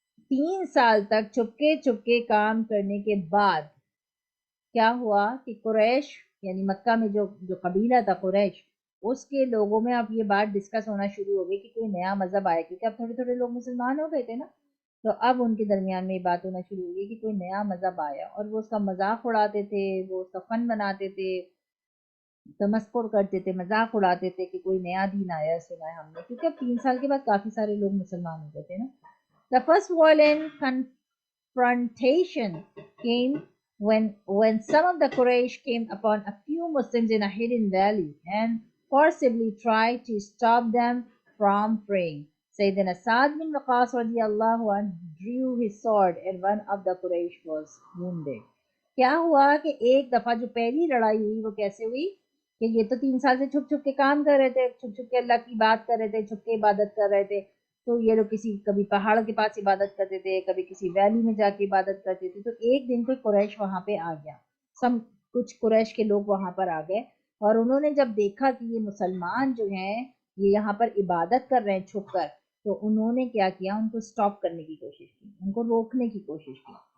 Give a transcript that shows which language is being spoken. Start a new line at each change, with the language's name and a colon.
Urdu: 3 سال تک چپکے چپکے کام کرنے کے بعد کیا ہوا کہ قریش یعنی مکہ میں جو قبیلہ تھا قریش، اس کے لوگوں میں اب یہ بات ڈسکس ہونا شروع ہو گئی کہ کوئی نیا مذہب آئے، کیونکہ اب تھوڑے تھوڑے لوگ مسلمان ہو گئے تھے نا، تو اب ان کے درمیان میں یہ بات ہونا شروع ہو گئی کہ کوئی نیا مذہب آیا، اور وہ اس کا مذاق اڑاتے تھے، وہ اس کا فن بناتے تھے، تمسخر کرتے تھے، مذاق اڑاتے تھے کہ کوئی نیا دین آیا سنا ہے ہم نے، کیونکہ اب 3 سال کے بعد کافی سارے لوگ مسلمان ہو گئے تھے نا.
English: The first violent confrontation came when some of the Quraysh came upon a few Muslims in a hidden valley and forcibly tried to stop them from praying. Sayyidina Sa'd bin Waqqas radiyallahu anhu drew his sword and one of the Quraysh was wounded.
Urdu: کیا ہوا کہ ایک دفعہ جو پہلی لڑائی ہوئی وہ کیسے ہوئی کہ یہ تو 3 سال سے چھپ چھپ کے کام کر رہے تھے، چھپ چھپ کے اللہ کی بات کر رہے تھے، چھپ کے عبادت کر رہے تھے. تو یہ لوگ کبھی پہاڑ کے پاس عبادت کرتے تھے، کبھی کسی ویلی میں جا کے عبادت کرتے تھے. تو ایک دن کوئی قریش وہاں پہ آ گیا، کچھ قریش کے لوگ وہاں پر آ گئے، اور انہوں نے جب دیکھا کہ یہ مسلمان جو ہیں یہ یہاں پر عبادت کر رہے ہیں چھپ کر، تو انہوں نے کیا کیا، ان کو سٹاپ کرنے کی کوشش کی، ان کو روکنے کی کوشش کی.